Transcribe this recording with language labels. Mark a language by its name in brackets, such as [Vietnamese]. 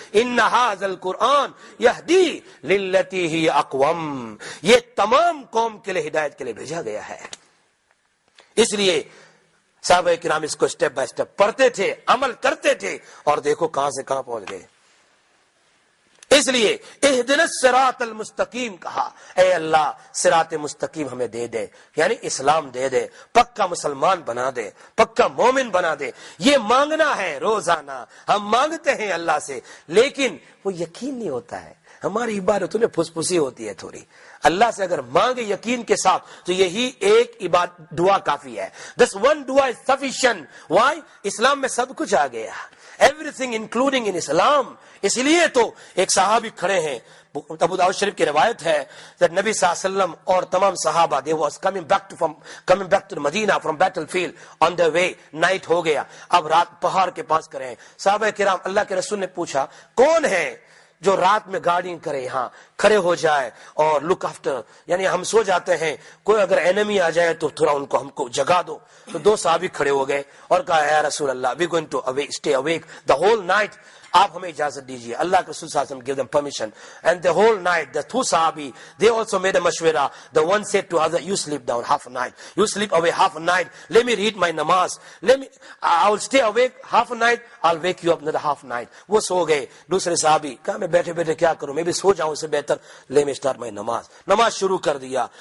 [Arabic] ان ھذا القرآن یہدی للتی ہی اقوم. [Urdu] یہ تمام قوم کے لیے ہدایت کے لیے بھیجا گیا ہے. اس لیے صحابہ کرام اس کو سٹیپ بائی سٹیپ پڑھتے تھے، عمل کرتے تھے، اور دیکھو کہاں سے کہاں پہنچ گئے. اس لیے [Arabic] اہدنا الصراط المستقیم [Urdu] کہا، اے اللہ صراط مستقیم ہمیں دے دے، یعنی اسلام دے دے، پکا مسلمان بنا دے، پکا مومن بنا دے. یہ مانگنا ہے روزانہ. ہم مانگتے ہیں اللہ سے لیکن وہ یقین نہیں ہوتا ہے. ہماری عبادتوں میں پھسپھسی ہوتی ہے تھوڑی. اللہ سے اگر مانگے یقین کے ساتھ تو یہی ایک دعا کافی ہے. [English] This one dua is sufficient. Why? [Urdu] اسلام میں سب کچھ آ گیا. [English] Everything including in Islam. [Urdu] اس لیے تو ایک صحابی کھڑے ہیں، ابو داؤد شریف کی روایت ہے کہ نبی صلی اللہ علیہ وسلم اور تمام صحابہ [English] they was coming back to Medina from battlefield on their way. [Urdu] Night ہو گیا، اب رات پہاڑ کے پاس کرے ہیں. صحابہ کرام اللہ کے رسول نے پوچھا کون ہے جو رات میں گارڈنگ کرے، یہاں کھڑے ہو جائے اور لک آفٹر، یعنی ہم سو جاتے ہیں، کوئی اگر اینمی آ جائے تو تھوڑا ان کو ہم کو جگا دو. تو دو صحابی کھڑے ہو گئے اور کہا یا رسول اللہ [English] we going to stay awake the whole night. [Urdu] آپ ہمیں اجازت دیجیے. [English] اللہ کے رسول صلی اللہ علیہ وسلم give them permission and the whole night the two sahabi they also made a mashwara. The one said to other you sleep down half a night, you sleep away half a night, let me read my namaz, I will stay awake half a night, I'll wake you up another half a night. [Urdu] وہ سو گئے. دوسرے صحابی کہا میں بیٹھے بیٹھے کیا کروں، میں بھی سو جاؤں، سے بہتر [English] let me start my namaz. [Urdu] نماز شروع کر دیا.